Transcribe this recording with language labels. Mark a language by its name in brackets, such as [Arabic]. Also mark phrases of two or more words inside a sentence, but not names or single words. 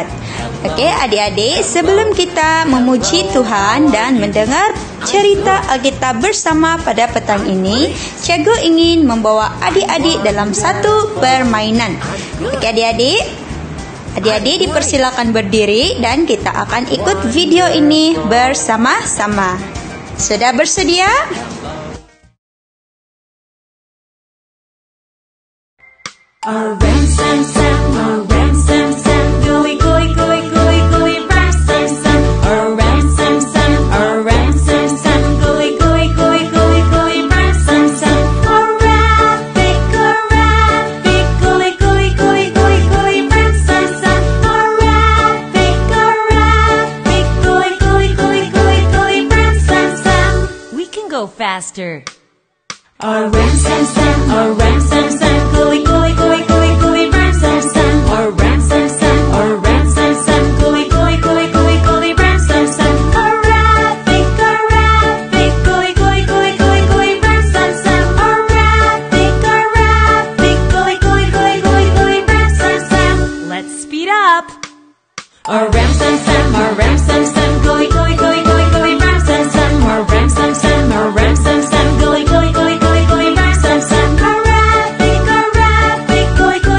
[Malay] Oke adik-adik, sebelum kita memuji Tuhan dan mendengar cerita Alkitab bersama pada petang ini, Cikgu ingin membawa adik-adik dalam satu permainan. Oke adik-adik, adik-adik dipersilakan berdiri dan kita akan ikut video ini bersama-sama. Sudah bersedia? Ram sam sam, ram sam sam, gooey gooey gooey gooey gooey, ram sam sam, ram sam sam, ram sam sam, gooey gooey gooey gooey gooey, ram sam sam, rabbit, gooey gooey gooey gooey gooey, ram sam sam, rabbit, gooey gooey gooey gooey gooey, ram sam sam. [English] We can go faster. Ram sam sam, ram sam sam, gooey gooey gooey gooey gooey, ram sam sam, ram sam sam, ram sam sam, gooey gooey gooey gooey gooey, ram sam sam, rabbit, gooey gooey gooey gooey gooey, ram sam sam, rabbit, gooey gooey gooey gooey gooey, ram sam sam. Let's speed up. Ram sam sam, ram sam sam, gooey gooey gooey gooey gooey, ram sam sam, ram sam sam, ram sam sam, gooey gooey gooey gooey gooey, ram sam sam, rabbit, gooey